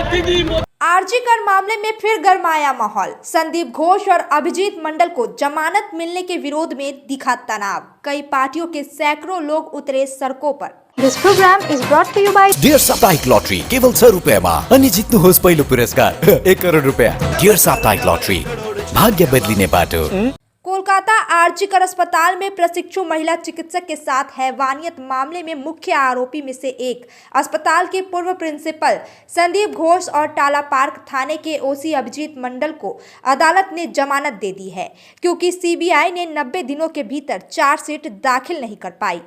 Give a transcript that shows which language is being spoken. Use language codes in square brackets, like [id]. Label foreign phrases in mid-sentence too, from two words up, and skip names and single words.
[hi] आरजीकर मामले में फिर गरमाया माहौल। संदीप घोष और अभिजीत मंडल को जमानत मिलने के विरोध में दिखा तनाव। कई पार्टियों के सैकड़ों लोग उतरे सड़कों पर। [en] This program is brought to you by [ne] डियर साप्ताहिक लॉटरी केवल 100 रुपैयामा अनि जित्नुहोस् पहिलो पुरस्कार 1 करोड रुपैयाँ। डियर साप्ताहिक लॉटरी, भाग्य बदलिने बाटो। [hi] कोलकाता आरजीकर अस्पताल में प्रशिक्षु महिला चिकित्सक के साथ हैवानियत मामले में मुख्य आरोपी में से एक अस्पताल के पूर्व प्रिंसिपल संदीप घोष और टाला पार्क थाने के ओसी अभिजीत मंडल को अदालत ने जमानत दे दी है, क्योंकि सीबीआई ने 90 दिनों के भीतर चार्जशीट दाखिल नहीं कर पाई।